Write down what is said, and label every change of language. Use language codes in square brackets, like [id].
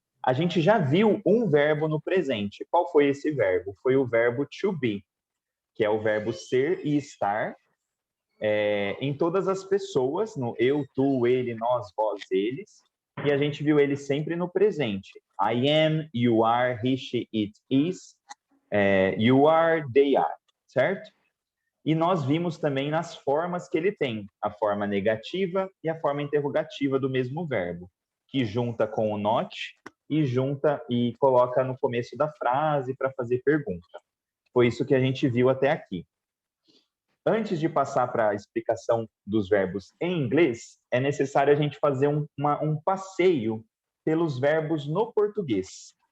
[pt] A gente já viu um verbo no presente. Qual foi esse verbo? Foi o verbo to be, que é o verbo ser e estar em todas as pessoas, no eu, tu, ele, nós, vós, eles. E a gente viu ele sempre no presente. [en] I am, you are, he, she, it, is, you are, they are, certo? [pt] E nós vimos também nas formas que ele tem, a forma negativa e a forma interrogativa do mesmo verbo, que junta com o not e junta e coloca no começo da frase para fazer pergunta. Foi isso que a gente viu até aqui. Antes de passar para a explicação dos verbos em inglês, é necessário a gente fazer um passeio pelos verbos no português.